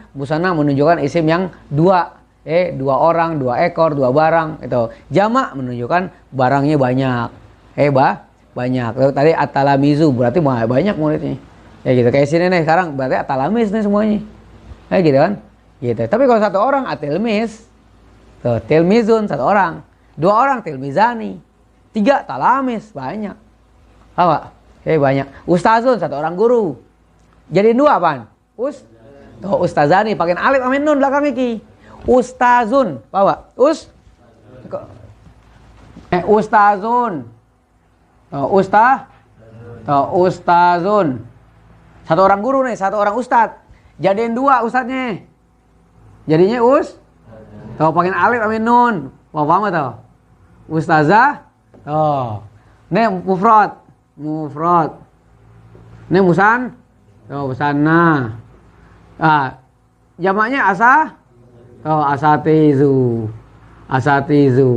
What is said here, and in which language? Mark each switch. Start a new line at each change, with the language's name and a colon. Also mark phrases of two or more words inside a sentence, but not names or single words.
Indonesian: Musanna menunjukkan isim yang 2. 2 orang, 2 ekor, 2 barang itu. Jamak menunjukkan barangnya banyak. Banyak. Tadi at-talamizu berarti banyak muridnya. Gitu. Kayak sini nih sekarang berarti at-talamis nih semuanya. Gitu kan? Gitu. Tapi kalau 1 orang at-tilmiz. Tuh, tilmizun 1 orang. 2 orang tilmizani. 3 talamis, banyak. Apa? Banyak. Ustazun 1 orang guru. Jadi 2 apaan? Tuh, ustazani pakai alif amin nun belakang iki. Ustazun, bawa. Ustazun. Ustazun. 1 orang guru nih, 1 orang ustad. Jadiin 2 ustadnya. Jadinya tuh, pakai alif amin nun. Mau paham tuh? Ustazah. Tuh. Nih mufrad. Nih musanna. Jamaknya asatizu.